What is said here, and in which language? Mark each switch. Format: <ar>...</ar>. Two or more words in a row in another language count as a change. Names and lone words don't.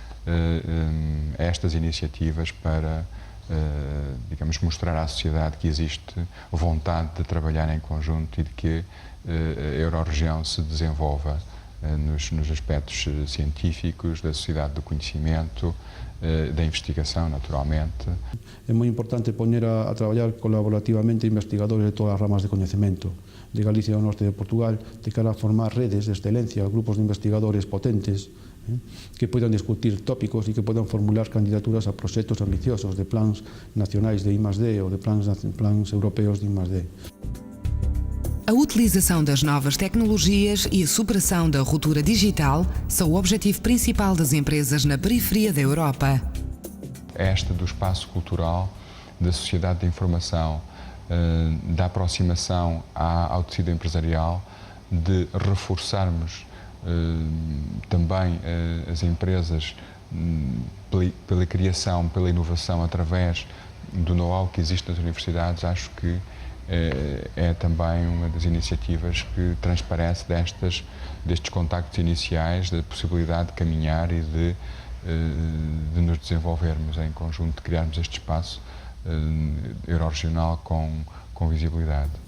<pt>estas iniciativas para, digamos, mostrar à sociedade que existe vontade de trabalhar em conjunto e de que a Euro-região se desenvolva nos aspectos científicos, da sociedade do conhecimento, da investigação, naturalmente.</pt> <gl>É moi importante poñer a traballar colaborativamente investigadores de todas as ramas de coñecemento de Galicia e do norte de Portugal, de cara a formar redes de excelencia, grupos de investigadores potentes que poidan discutir tópicos e que poidan formular candidaturas a proxectos ambiciosos de plans nacionais de I+D ou de plans europeus de I+D.</gl> <pt>A utilização das novas tecnologias e a superação da ruptura digital são o objetivo principal das empresas na periferia da Europa. Esta do espaço cultural, da sociedade da informação, da aproximação ao tecido empresarial, de reforçarmos também as empresas pela criação, pela inovação, através do know-how que existe nas universidades, acho que é também uma das iniciativas que transparece destes contactos iniciais, da possibilidade de caminhar e de nos desenvolvermos em conjunto, de criarmos este espaço euro-regional com visibilidade.</pt>